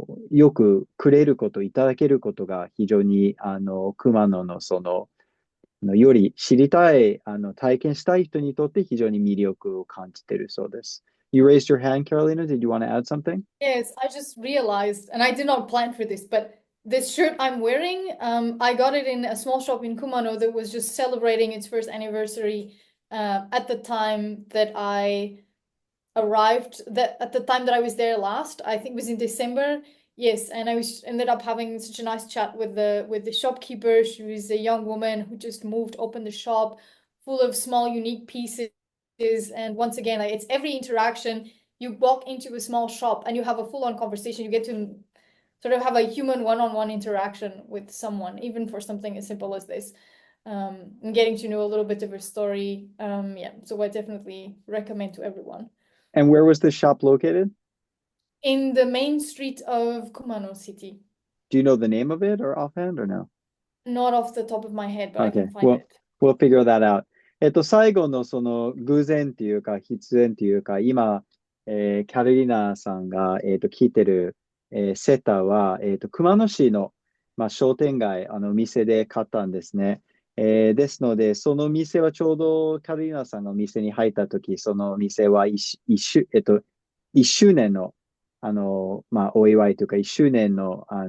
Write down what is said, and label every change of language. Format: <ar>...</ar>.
<ja>よくくれること、いただけることが非常に、熊野のより知りたい、体験したい人にとって非常に魅力を感じているそうです。</ja> <en>You raised your hand, Carolina. Did you want to add something? Yes, I just realized, and I did not plan for this, but this shirt I'm wearing, I got it in a small shop in Kumano that was just celebrating its first anniversary at the time that I arrived, that at the time that I was there last. I think it was in December. Yes, and I ended up having such a nice chat with the shopkeeper. She was a young woman who just moved, opened the shop full of small, unique pieces. And once again, like it's every interaction. You walk into a small shop and you have a full-on conversation. You get to sort of have a human one-on-one interaction with someone, even for something as simple as this. And getting to know a little bit of her story. Yeah, so I definitely recommend to everyone. And where was the shop located? In the main street of Kumano City. Do you know the name of it or offhand or no? Not off the top of my head, but I Okay, can find it. we'll figure that out.</en> <ja>最後のその偶然っていうか必然っていうか、今、キャロリナさんが、聞いてる、セタは、熊野市の、商店街、店で買ったんですね。ですので、その店はちょうどキャロリナさんが店に入ったとき、その店は一周年の、お祝いというか、一周年の、</ja>